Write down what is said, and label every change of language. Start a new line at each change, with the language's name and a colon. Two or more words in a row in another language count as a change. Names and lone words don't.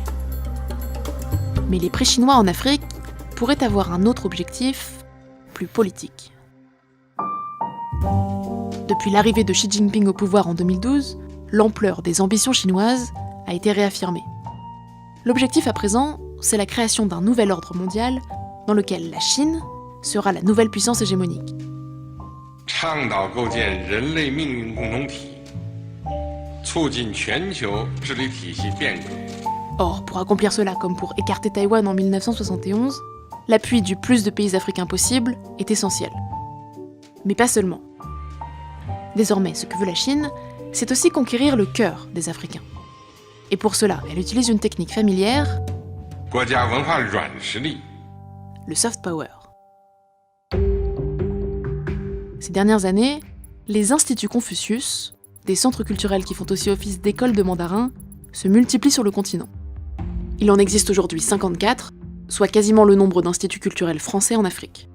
French: Mais les pré-chinois en Afrique pourraient avoir un autre objectif, plus politique. Depuis l'arrivée de Xi Jinping au pouvoir en 2012, l'ampleur des ambitions chinoises a été réaffirmée. L'objectif à présent, c'est la création d'un nouvel ordre mondial dans lequel la Chine sera la nouvelle puissance hégémonique.
Chinese: 倡导构建人类命运共同体，促进全球治理体系变革。
French: Or, pour accomplir cela comme pour écarter Taïwan en 1971, l'appui du plus de pays africains possible est essentiel. Mais pas seulement. Désormais, ce que veut la Chine, c'est aussi conquérir le cœur des Africains. Et pour cela, elle utilise une technique familière,
Chinese: 国家文化软实力。
English: le soft power.
French: Ces dernières années, les instituts Confucius, des centres culturels qui font aussi office d'écoles de mandarin, se multiplient sur le continent. Il en existe aujourd'hui 54, soit quasiment le nombre d'instituts culturels français en Afrique.